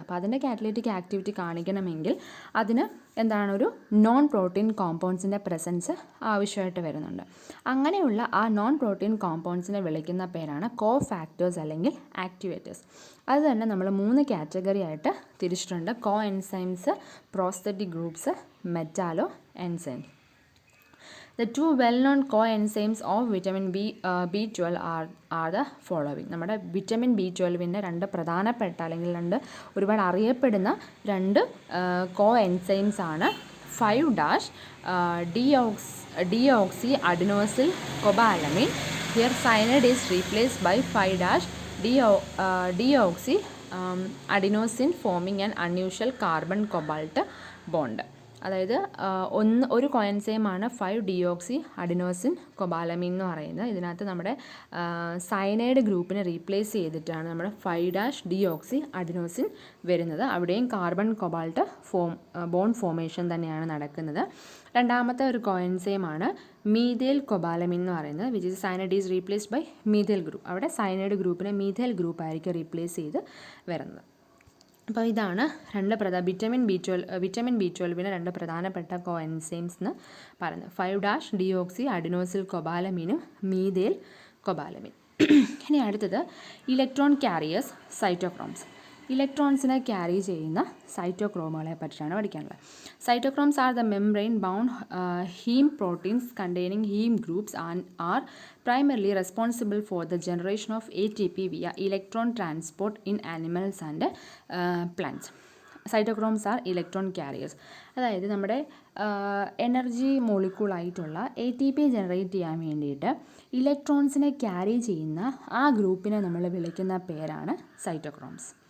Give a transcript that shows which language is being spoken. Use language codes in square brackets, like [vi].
[ml] അപ്പോൾ അതിൻ്റെ catalytic activity കാണിക്കണമെങ്കിൽ അതിന് എന്താണ് ഒരു നോൺ പ്രോട്ടീൻ കോമ്പൗണ്ട്സിൻ്റെ പ്രസൻസ് ആവശ്യമായിട്ട് വരുന്നുണ്ട്. അങ്ങനെയുള്ള ആ നോൺ പ്രോട്ടീൻ കോമ്പൗണ്ട്സിനെ വിളിക്കുന്ന പേരാണ് കോഫാക്ടേഴ്സ് അല്ലെങ്കിൽ ആക്ടിവേറ്റേഴ്സ്. അത് തന്നെ നമ്മൾ 3 കാറ്റഗറി ആയിട്ട് തിരിച്ചിട്ടുണ്ട്. Coenzymes, prosthetic groups, metallo enzymes. [en] The 2 well-known coenzymes of vitamin B12 are the following. [ml] നമ്മുടെ വിറ്റമിൻ B12ൻ്റെ 2 പ്രധാനപ്പെട്ട അല്ലെങ്കിൽ ഒരുപാട് അറിയപ്പെടുന്ന 2 കോഎൻസൈംസ് ആണ് 5-deoxy adenosyl cobalamin. [en] Here cyanide is replaced by 5-deoxy adenosine forming an unusual carbon cobalt bond. [ml] അതായത് ഒരു കോഎൻസൈമാണ് 5-deoxy adenosine cobalamin എന്ന് പറയുന്നത്. ഇതിനകത്ത് നമ്മുടെ സയനൈഡ് ഗ്രൂപ്പിനെ റീപ്ലേസ് ചെയ്തിട്ടാണ് നമ്മുടെ 5-deoxy adenosine വരുന്നത്. അവിടെയും കാർബൺ കൊബാൾട്ട് ബോണ്ട് ഫോർമേഷൻ തന്നെയാണ് നടക്കുന്നത്. രണ്ടാമത്തെ ഒരു കോഎൻസൈമാണ് മീഥൈൽ കൊബാലമിൻ എന്ന് പറയുന്നത്, [en] Which is cyanide is replaced by methyl group. [ml] അവിടെ സയനൈഡ് ഗ്രൂപ്പിനെ മീഥൈൽ ഗ്രൂപ്പായിരിക്കും റീപ്ലേസ് ചെയ്ത് വരുന്നത്. അപ്പോൾ ഇതാണ് വിറ്റമിൻ B12 2 പ്രധാനപ്പെട്ട കോഎൻസൈംസ് എന്ന് പറയുന്നത്. 5-deoxy adenosine cobalaminനും methyl cobalamin. ഇനി അടുത്തത് ഇലക്ട്രോൺ കാരിയേഴ്സ് സൈറ്റോക്രോംസ്. ഇലക്ട്രോൺസിനെ ക്യാരി ചെയ്യുന്ന സൈറ്റോക്രോമുകളെ പറ്റിയാണ് പഠിക്കാനുള്ളത്. [en] Cytochromes are the membrane bound heme proteins containing heme groups and are primarily responsible for the generation of ATP via electron transport in animals and plants. Cytochromes are electron carriers. [ml] അതായത് നമ്മുടെ energy മോളിക്യൂളായിട്ടുള്ള ATP generate ചെയ്യാൻ വേണ്ടിയിട്ട് ഇലക്ട്രോൺസിനെ carry ചെയ്യുന്ന ആ ഗ്രൂപ്പിനെ നമ്മൾ വിളിക്കുന്ന പേരാണ് സൈറ്റോക്രോംസ്.